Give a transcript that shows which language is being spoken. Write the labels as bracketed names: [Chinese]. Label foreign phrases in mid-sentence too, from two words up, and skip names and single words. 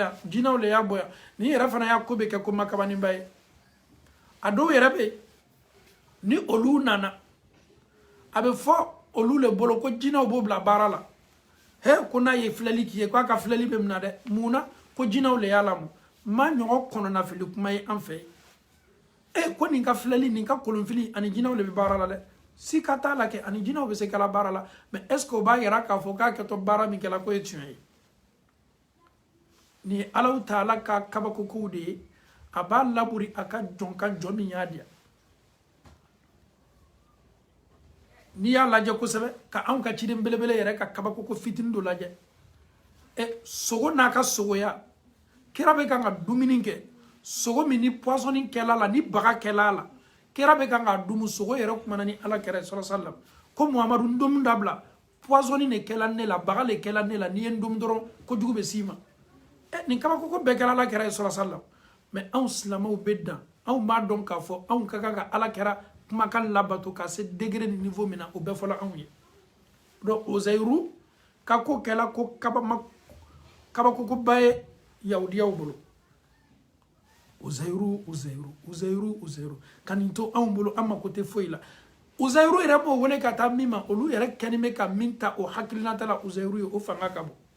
[Bambara] yan jinaw le y'a bɔ yan ni yɛrɛ fana y'a ko bɛ kɛ ko makabaninba ye a dɔw yɛrɛ bɛ ni olu nana a bɛ fɔ olu le bolo ko jinaw b'o bila baara la ko n'a ye filɛli k'i ye k'a ka filɛli bɛ minɛ dɛ mun na ko jinaw le y'a lamɔ ma ɲɔgɔn kɔnɔnafili kuma ye an fɛ ko nin ka filɛli nin ka kolonfili ani jinaw le bɛ baara la dɛ si ka t'a la kɛ ani jinaw bɛ se kɛla baara la [French] mais est ce que [Bambara] o b'a yira k'a fɔ k'a kɛtɔ baara min kɛla ko ye tiɲɛ ye nin ye Alahu Taala ka kabakokow de ye a b'a laburi a ka jɔn kan jɔn min y'a diya n'i y'a lajɛ kosɛbɛ ka anw ka ciden belebele yɛrɛ ka kabakoko fitinin dɔ lajɛ sogo n'a ka sogoya kira bɛ kan ka dumuni kɛ sogo min ni poisonning kɛla la ni baga kɛla la kira bɛ kan ka dumu sogo yɛrɛ kumana ni ala kɛra [Arabic] صلى الله عليه وسلم [Bambara] ko Muhamadu n domu dabila poisonning de kɛla ne la baga le kɛla ne la n'i ye n domu dɔrɔn kojugu bɛ s'i ma nin kabakoko bɛɛ kɛra ala kɛra [Arabic] صلى الله عليه وسلم [Bambara] mais anw silamɛw bɛ dan anw b'a dɔn k'a fɔ anw ka kan ka ala kɛra kumakan labato ka se degré ni niveau min na o bɛɛ fɔla anw ye donc Uzairu ka ko kɛla ko kabakokoba ye yahudiyaw bolo Uzairu ka nin to anw bolo an mako tɛ foyi la Uzairu yɛrɛ b'o wele ka taa min ma olu yɛrɛ kɛlen bɛ ka min ta o hakilinata la Uzairu ye o fanga ka bon